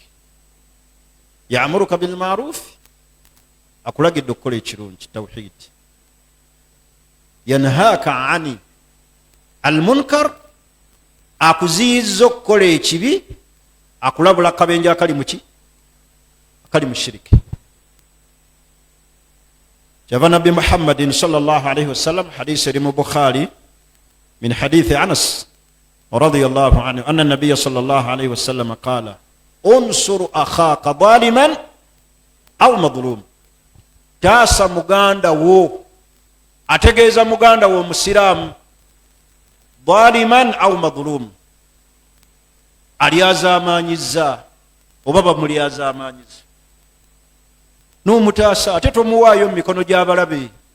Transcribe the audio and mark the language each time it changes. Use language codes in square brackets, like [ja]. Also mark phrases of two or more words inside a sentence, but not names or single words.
[ar] يأمرك بالمعروف, [lg] akulagidde okukola ekirungi tawhid. [ar] ينهاك عن المنكر, [lg] akuziyiza okukola ekibi, akulabula akabenje akali muki akali mu shiriki. Java Nabi Muhammadin [ar] صلى الله عليه وسلم, [lg] hadisi eri mu Bukhari min [ar] حديث أنس رضي الله عنه أن النبي صلى الله عليه وسلم قال انصر أخاك ظالما أو مظلوما, [lg] taasa muganda wo, ategeeza muganda wo musiraamu, [ar] ظالما أو مظلوما, [lg] alyazamanyiza oba bamulyazamanyiza, n'omutaasa ate tomuwaayo mu mikono gy'abalabe.